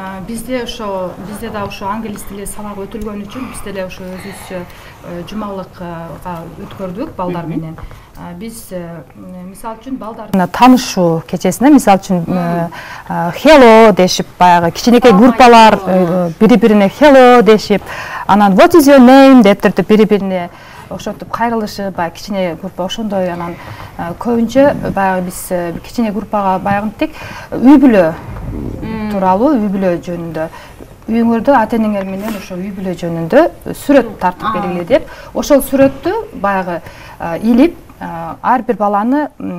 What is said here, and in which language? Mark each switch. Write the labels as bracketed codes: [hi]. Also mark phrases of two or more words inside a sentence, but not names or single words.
[ky] Бизде да ошо англис тили сабагы өтүлгөн үчүн биз деле ошо өзүбүзчө жумалыкка өткөрдүк балдар менен. Биз мисал үчүн балдардын таанышуу кечесине мисал үчүн hello дешип, баягы кичинекей группалар бири-бирине hello дешип, анан [en] what is your name [ky] деп туруп бири-бирине ошентип кайрылышып, баягы кичине группа ошондой, анан көбүнчө баягы биз кичине группага баягынтик үй бүлө тууралуу, үй бүлө жөнүндө үйүңөрдө ата-энеңер менен ошо үй бүлө жөнүндө сүрөт тартып белгиле деп, ошол сүрөттү баягы илип ар бир баланы